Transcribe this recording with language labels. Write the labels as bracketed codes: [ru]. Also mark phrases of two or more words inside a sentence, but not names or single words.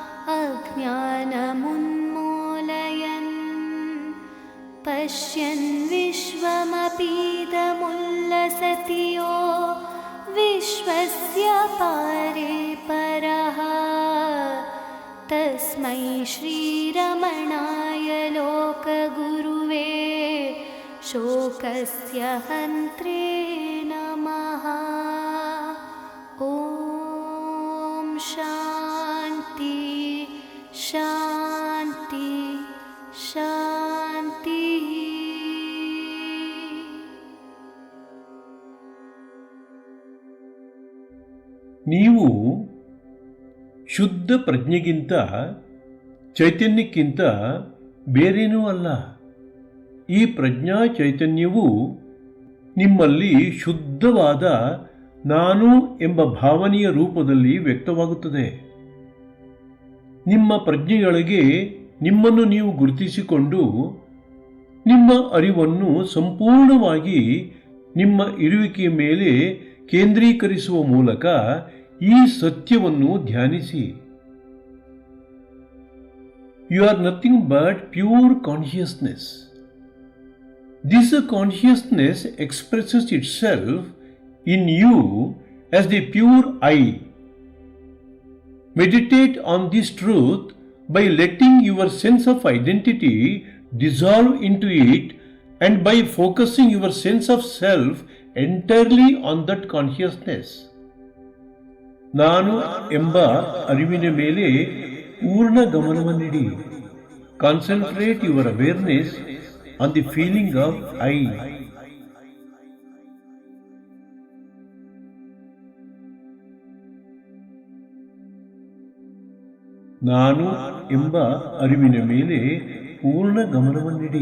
[sa] अज्ञानमुन्मूलयन् पश्यन् विश्वमपीदमुल्लसति यो विश्वस्य पारे परः तस्मै श्रीरमणाय लोकगुरुवे शोकस्य हन्त्रे नमः। ॐ शान्ति शान्ति शान्तिः। [kn] ನೀವು ಶುದ್ಧ ಪ್ರಜ್ಞೆಗಿಂತ ಚೈತನ್ಯಕ್ಕಿಂತ ಬೇರೇನೂ ಅಲ್ಲ. ಈ ಪ್ರಜ್ಞಾ ಚೈತನ್ಯವು ನಿಮ್ಮಲ್ಲಿ ಶುದ್ಧವಾದ ನಾನು ಎಂಬ ಭಾವನೆಯ ರೂಪದಲ್ಲಿ ವ್ಯಕ್ತವಾಗುತ್ತದೆ. ನಿಮ್ಮ ಪ್ರಜ್ಞೆಯೊಳಗೆ ನಿಮ್ಮನ್ನು ನೀವು ಗುರುತಿಸಿಕೊಂಡು ನಿಮ್ಮ ಅರಿವನ್ನು ಸಂಪೂರ್ಣವಾಗಿ ನಿಮ್ಮ ಇರುವಿಕೆಯ ಮೇಲೆ ಕೇಂದ್ರೀಕರಿಸುವ ಮೂಲಕ ಈ ಸತ್ಯವನ್ನು ಧ್ಯಾನಿಸಿ. [en] You are nothing but pure consciousness. This consciousness expresses itself in you as the pure I. Meditate on this truth by letting your sense of identity dissolve into it and by focusing your sense of self entirely on that consciousness. [kn] ನಾನು ಎಂಬ ಅರಿವಿನ ಮೇಲೆ ಪೂರ್ಣ ಗಮನವನ್ನಿಡಿ. [en] Concentrate your awareness on the feeling of I. [kn] ನಾನು ಎಂಬ ಅರಿವಿನ ಮೇಲೆ ಪೂರ್ಣ ಗಮನವನ್ನಿಡಿ.